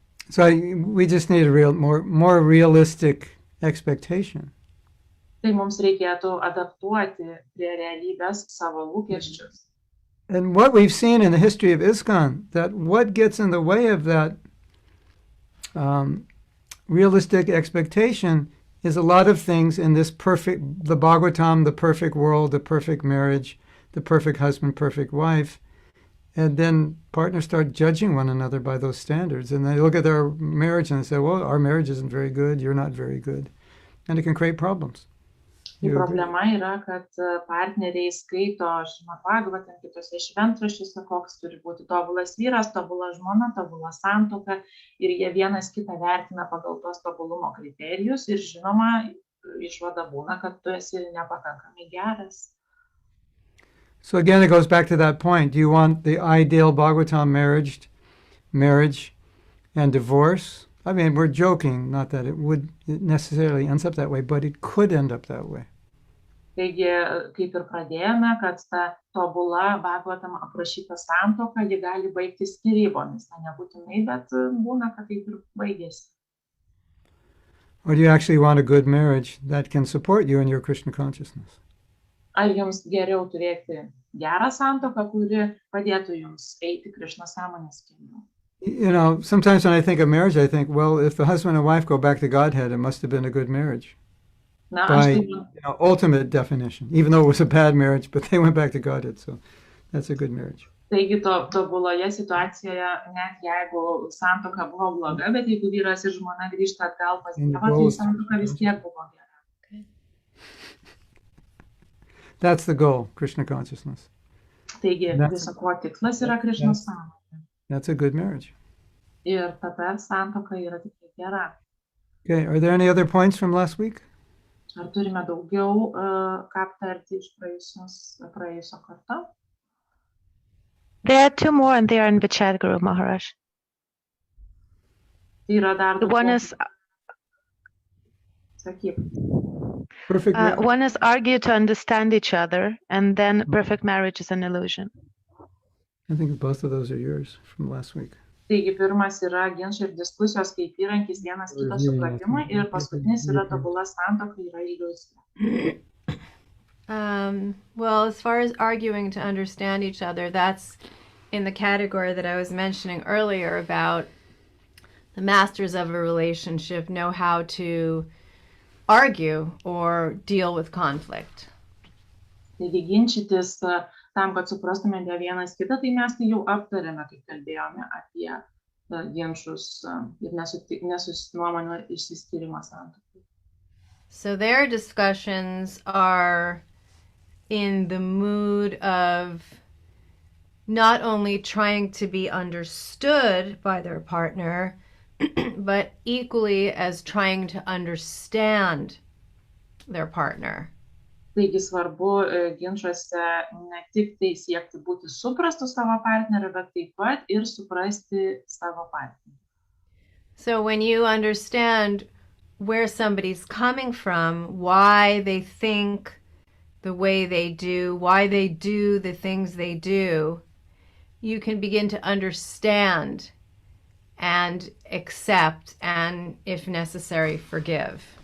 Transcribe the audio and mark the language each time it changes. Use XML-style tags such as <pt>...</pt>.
<en>So we just need a more realistic expectation.</en> <lt>Tai mums reikėtų adaptuoti prie realybės savo lūkesčius.</lt> <en>And what we've seen in the history of ISKCON, that what gets in the way of that realistic expectation is a lot of things in this the Bhagavatam, the perfect world, the perfect marriage, the perfect husband, perfect wife. And then partners start judging one another by those standards. And they look at their marriage and they say, well, our marriage isn't very good, you're not very good. And it can create problems.</en> <lt>Problema yra, kad partneriai skaito Šrimad Bhagavatam, kitose šventraščiuose, koks turi būti tobulas vyras, tobula žmona, tobula santuoka, ir jie vienas kitą vertina pagal tos tobulumo kriterijus, ir žinoma, išvada būna, kad tu esi nepakankamai geras.</lt> <en>So again, it goes back to that point. Do you want the ideal Bhagavatam marriage and divorce? I mean, we're joking, not that it necessarily ends up that way, but it could end up that way.</en> <lt>Taigi, kaip ir pradėjome, kad ta tobula Bhagavatam aprašyta santuoka, ji gali baigtis skyrybomis. Nebūtinai, bet būna, kad taip ir baigėsi.</lt> <en>Or do you actually want a good marriage that can support you in your Krishna consciousness?</en> <lt>Ar jums geriau turėti gerą santuoką, kuri padėtų jums eiti Krishna sąmonės keliu?</lt> <en>You know, sometimes when I think of marriage, I think, well, if the husband and wife go back to Godhead, it must have been a good marriage. By ultimate definition, even though it was a bad marriage, but they went back to Godhead, so that's a good marriage.</en> <lt>Taigi tobuloje situacijoje, net jeigu santuoka buvo bloga, bet jeigu vyras ir žmona grįžta atgal pas Dievą, tai santuoka vis tiek buvo gera.</lt> <en>That's the goal, Krishna consciousness.</en> <lt>Taigi viso ko tikslas yra Krishna sąmonė.</lt> <en>That's a good marriage.</en> <lt>Ir tada santuoka yra tikrai gera.</lt> <en>Okay, are there any other points from last week?</en> <lt>Ar turime daugiau ką aptarti iš praėjusio karto?</lt> <en>There are two more and they are in the chat group, Maharaj.</en> <lt>Tai yra dar</lt> <en>One is</en> <lt>sakyk.</lt> <en>One is argue to understand each other, and then perfect marriage is an illusion. I think both of those are yours from last week.</en> <lt>Taigi pirmas yra ginčai ir diskusijos kaip įrankis vienas kito supratimui, ir paskutinis yra tobula santuoka yra iliuzija.</lt> <en>Well, as far as arguing to understand each other, that's in the category that I was mentioning earlier about the masters of a relationship know how to argue or deal with conflict.</en> <lt>Taigi ginčytis tam, kad suprastume vienas kitą, tai mes tai jau aptarėme, kai kalbėjome apie ginčus ir nuomonių išsiskyrimą santuokai.</lt> <en>So their discussions are in the mood of not only trying to be understood by their partner, but equally as trying to understand their partner.</en> <lt>Taigi svarbu ginčuose ne tik tai siekti būti suprastu savo partneriu, bet taip pat ir suprasti savo partnerį.</lt> <en>So when you understand where somebody's coming from, why they think the way they do, why they do the things they do, you can begin to understand and accept and, if necessary, forgive.</en>